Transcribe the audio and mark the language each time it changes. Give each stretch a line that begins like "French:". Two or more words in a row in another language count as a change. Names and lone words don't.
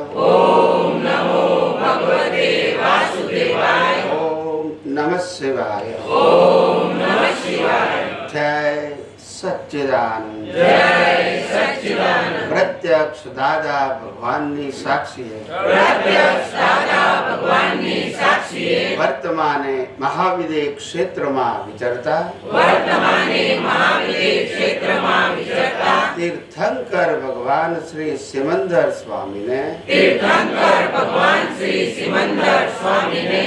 Sanskrit: ओम नमो भगवते वासुदेवाय। ओम नमः शिवाय। ओम नमः शिवाय। जय सच्चिदानंद। जय सच्चिदानंद।
Gujarati: પ્રત્યક્ષ દાદા ભગવાનની સાક્ષીએ પ્રત્યક્ષ દાદા ભગવાનની સાક્ષીએ વર્તમાને મહાવિદ્ય ક્ષેત્રમાં વિચરતા વર્તમાને મહાવિદ્ય ક્ષેત્રમાં વિચરતા તીર્થંકર ભગવાન શ્રી સિમંદર સ્વામીને તીર્થંકર ભગવાન શ્રી સિમંદર સ્વામીને